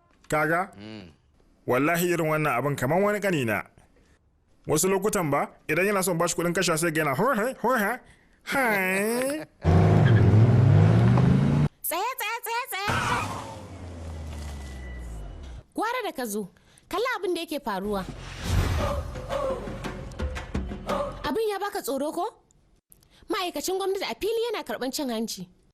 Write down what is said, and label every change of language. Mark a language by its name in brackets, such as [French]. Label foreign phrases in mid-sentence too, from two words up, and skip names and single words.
[Hausa] Kaga? Mm. Wallahi irin wannan abin kaman wani ƙanina. Wasu lokutan ba, idan yana son bashi kuɗin kasha sai ga yana, "Ho, he, ho, he, he." Tsaya, tsaya, tsaya, tsaya. Gwara da ka zo. Kalla abin da yake faruwa. Abin ya baka tsoro ko? Ma'aikacin gwamnati a fili yana karɓan cin hanci.